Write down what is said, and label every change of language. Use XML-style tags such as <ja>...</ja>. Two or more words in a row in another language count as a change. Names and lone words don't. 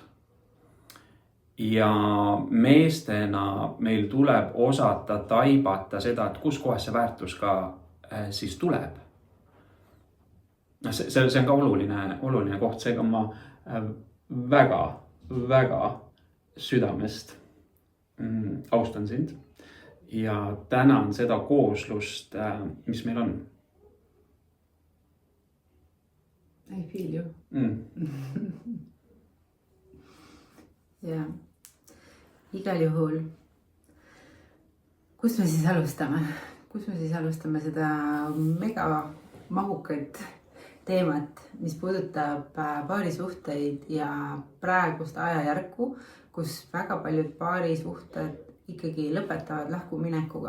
<et>Ja meestena meil tuleb osata taibata seda, et kus kohas see väärtus ka siis tuleb. See on ka oluline koht, seega ma väga südamest austan sind ja tänan seda kooslust, mis meil on.</et> <en>I feel you.</en> <et>Ja, igal juhul. Kus me siis alustame? Kus me siis alustame seda mega mahukat teemat, mis puudutab paarisuhteid ja praegust ajajärku, kus väga paljud paarisuhted ikkagi lõpetavad lahkuminekuga.</et>